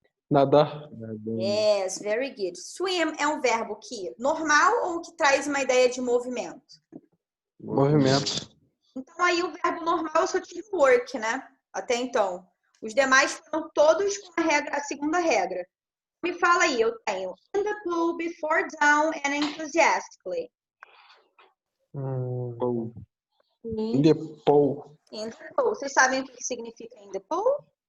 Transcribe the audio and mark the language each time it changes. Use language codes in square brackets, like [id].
[pt] Nadar. [en] Yes, very good. [pt] Swim é um verbo que normal ou que traz uma ideia de movimento? Movimento. Então, aí o verbo normal eu só tive work, né? Até então. Os demais foram todos com a segunda regra. Me fala aí, eu tenho [en] in the pool, before down and enthusiastically. In the pool. In the pool. [pt] Vocês sabem o que significa [en] in the pool?